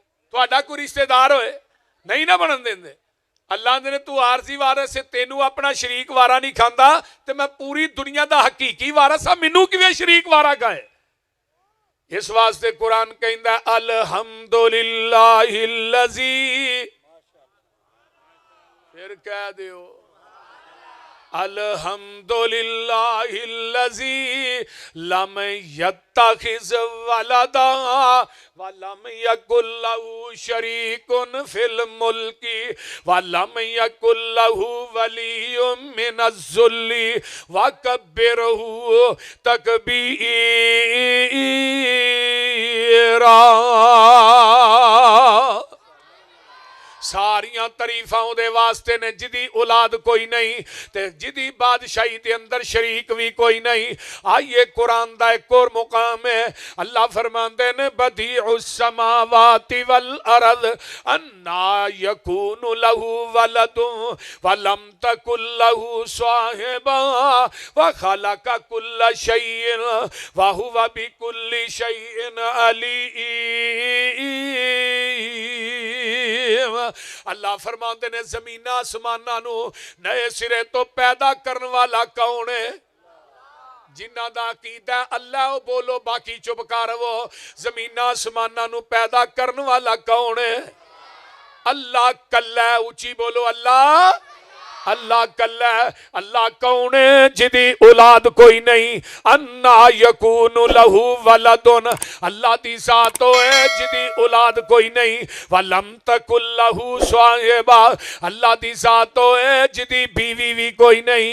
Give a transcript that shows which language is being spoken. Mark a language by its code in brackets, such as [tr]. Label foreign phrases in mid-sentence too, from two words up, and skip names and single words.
[pa] تہاڈا کوئی رشتے دار ہوئے نہیں نا بنن دیندے۔ اللہ نے تو عارضی وارث ہے، تینوں اپنا شریک وارا نہیں کھاندا تے میں پوری دنیا دا حقیقی وارث آں، مینوں کیویں شریک وارا کھائے? اس واسطے قرآن کہندا [ar] الحمد لله الذي, [pa] فیر کہہ دیو [ar] الحمد لله الذي لم يتخذ ولدا ولم يكن له شريك في الملك ولم يكن له ولي من الذل وكبره تكبيرا. [pa] ساریاں تعریفاں اوہدے واسطے نیں جیدی اولاد کوئی نہیں تے جیدی بادشاہی دے اندر شریک وی کوئی نہیں. آئیے قرآن دا اک ہور مقام ہے، اللہ فرماندے نیں [ar] بديع السماوات والأرض أنى يكون له ولد ولم تكن له صاحبة وخلق كل شيء وهو بكل شيء عليم. [pa] اللہ فرماتے نیں زمیناں آسماناں نوں نویں سرے توں پیدا کرن والا کون ہے? جنہاں دا عقیدہ اللہ او بولو، باقی چپ کر او. زمیناں آسماناں نوں پیدا کرن والا کون ہے? اللہ کلا۔ اچی بولو اللہ. اللہ کلا ہے، اللہ کون ہے جدی اولاد کوئی نہیں، [ar] انا یکون لہو ولدن، [pa] اللہ دی ذات ہے جدی اولاد کوئی نہیں، [ar] ولم تکن لہو صاحبہ، [pa] اللہ دی ذات ہے جدی بیوی بھی کوئی نہیں۔